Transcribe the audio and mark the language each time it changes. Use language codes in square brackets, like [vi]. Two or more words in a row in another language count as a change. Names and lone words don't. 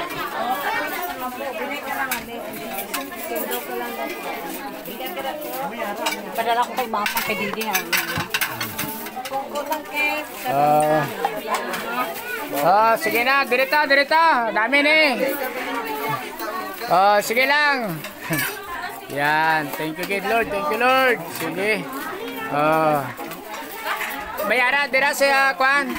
[hil] Padala ko kay mama kay Didi ha. Sige na, direta. Dami ni. Sige lang. Yan, [en] thank you Lord. [hil] Sige. Bayara dira sa kwan.